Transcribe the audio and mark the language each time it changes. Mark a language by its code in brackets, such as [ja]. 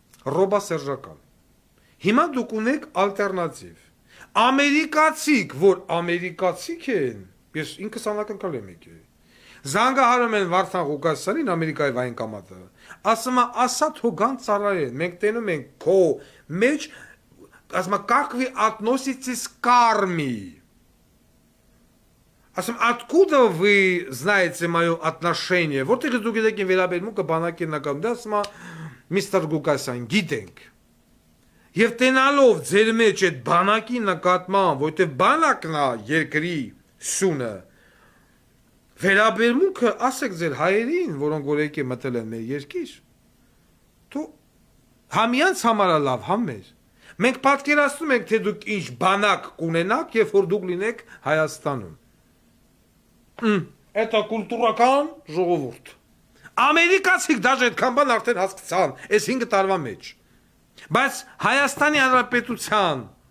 [hy] ռոբասերժական։ Հիմա դուք ունեք ալտերնատիվ։ Ամերիկացիք, որ ամերիկացիք են, ես ինքս անակնկալ եմ եկել։ Զանգահարում են Վարդան Ղուկասյանին Ամերիկայի վայնկամատը։ Ասում է, ասա թողան ծառայեն, մենք տենում ենք քո մեջ, ասում է, [ru] как вы относитесь к армии? Ասում, откуда вы знаете мое отношение? [hy] Որտեղ դուք գիտեք վերաբերմունքը բանակի նկատմամբ, դա ասում է Միսթր Ղուկասյան, գիտենք։ Եվ տենալով ձեր մեջ այդ բանակի նկատմամբ, որտեղ բանակն է երկրի սյունը, վերաբերմունքը ասեք ձեր հայերին, որոնք որ եկե մտել են մեր երկիր, դու համյանց համար լավ համեր։ Մենք պատկերացնում ենք, թե դուք ինչ բանակ կունենաք, երբ որ դուք լինեք Հայաստանում։ Это կուլտուրական ժողովուրդ։ Ամերիկացիք դաժե այդքան բան արդեն հասկացան, այս 5 տարվա մեջ։ Բայց Հայաստանի Հանրապետության